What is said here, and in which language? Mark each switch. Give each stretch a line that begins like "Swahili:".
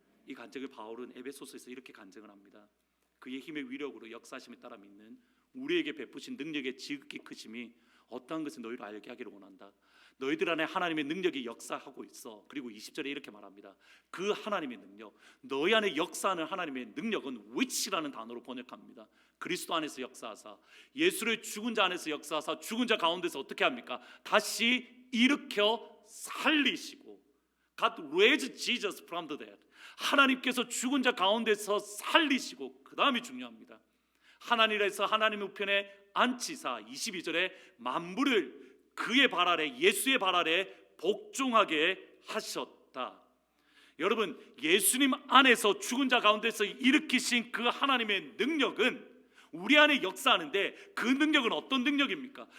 Korean: 이 간증을 바울은 에베소서에서 이렇게 간증을 합니다. 그의 힘의 위력으로 역사하심에 따라 믿는 우리에게 베푸신 능력의 지극히 크심이 어떠한 것을 너희로 알게 하기를 원한다. 너희들 안에 하나님의 능력이 역사하고 있어. 그리고 20절에 이렇게 말합니다. 그 하나님의 능력, 너희 안에 역사하는 하나님의 능력은 which라는 단어로 번역합니다. 그리스도 안에서 역사하사, 예수를 죽은 자 안에서 역사하사, 죽은 자 가운데서 어떻게 합니까? 다시 일으켜 살리시고,
English: God raised Jesus from the dead.
Korean: 하나님께서 죽은 자 가운데서 살리시고, 그 다음이 중요합니다. 하나님에서 하나님의 우편에 앉히사, 22절에 만물을 그의 발 아래, 예수의 발 아래 복종하게 하셨다. 여러분, 예수님 안에서 죽은 자 가운데서 일으키신 그 하나님의 능력은 우리 안에 역사하는데, 그 능력은 어떤 능력입니까?